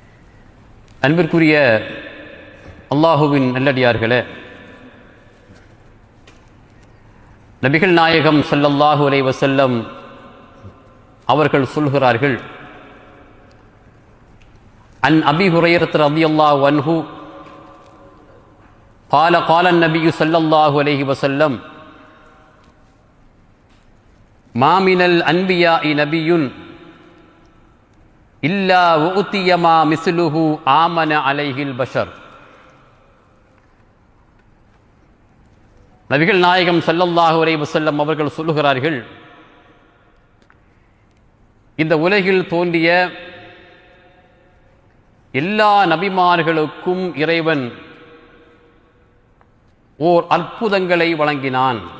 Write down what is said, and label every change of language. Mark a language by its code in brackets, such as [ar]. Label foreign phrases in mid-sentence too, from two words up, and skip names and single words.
[ta] அன்பிற்குரிய அல்லாஹுவின் நல்லடியார்களே, நபிகள் நாயகம் [ar] صلى الله عليه وسلم [ta] அவர்கள் சொல்கிறார்கள், [ar] عن أبي هريرة رضي الله عنه قال قال النبي صلى الله عليه وسلم ما من الأنبياء نبي إلا وأوتي ما مثله آمن عليه البشر. [ta] நபிகள் நாயகம் [ar] صلى الله عليه وسلم [ta] அவர்கள் சொல்லுகிறார்கள், இந்த உலகில் தோன்றிய எல்லா நபிமார்களுக்கும் இறைவன் ஓர் அற்புதங்களை வழங்கினான்.